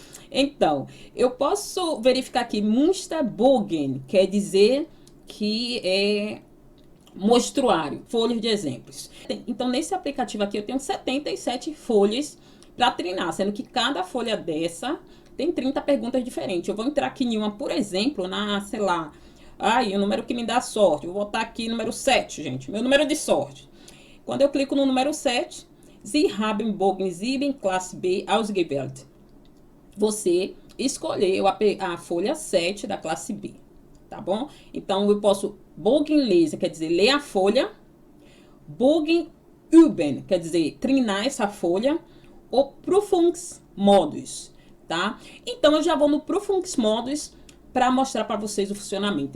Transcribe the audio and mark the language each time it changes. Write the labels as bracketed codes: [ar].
[pt] Então, eu posso verificar aqui Musterbogen, quer dizer que é mostruário, folhas de exemplos. Então, nesse aplicativo aqui, eu tenho 77 folhas para treinar, sendo que cada folha dessa tem 30 perguntas diferentes. Eu vou entrar aqui em uma, por exemplo, sei lá, o número que me dá sorte. Eu vou botar aqui número 7, gente, meu número de sorte. Quando eu clico no número 7, [de] Sie haben Bogen 7, classe B, ausgewählt. [pt] Você escolheu a folha 7 da classe B, tá bom? Então, eu posso Bogen lesen, quer dizer, ler a folha. Bogen üben, quer dizer, treinar essa folha. Ou Prüfungsmodus, tá? Então, eu já vou no Prüfungsmodus para mostrar para vocês o funcionamento.